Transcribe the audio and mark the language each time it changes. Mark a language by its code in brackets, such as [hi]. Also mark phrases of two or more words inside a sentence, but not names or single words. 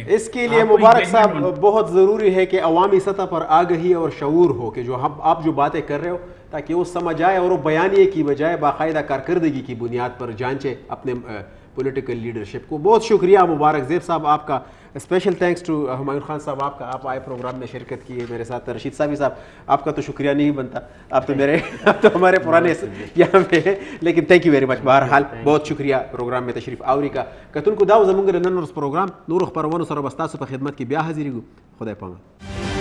[ur] اس کے لیے مبارک صاحب بہت ضروری ہے کہ عوامی سطح پر آگہی اور شعور ہو کہ جو آپ جو باتیں کر رہے ہو, تاکہ وہ سمجھ آئے اور وہ بیانیے کی بجائے باقاعدہ کارکردگی کی بنیاد پر جانچے اپنے [en] political leadership [ur] کو. بہت شکریہ مبارک زیب صاحب آپ کا, [en] special thanks to [ur] ہمایون خان صاحب آپ کا, آپ آئے پروگرام میں شرکت کیے میرے ساتھ. رشید صاحب آپ کا تو شکریہ نہیں بنتا, آپ تو ہمارے پرانے یہاں پہ ہیں, لیکن [en] thank you very much. [ur] بہرحال بہت شکریہ پروگرام میں تشریف آوری کا. [ps] کتن کو داو زمونږ نن ورځ پروگرام نور خبرونو سره بستاسو په خدمت کې بیا حاضرېږو. خدای پامان.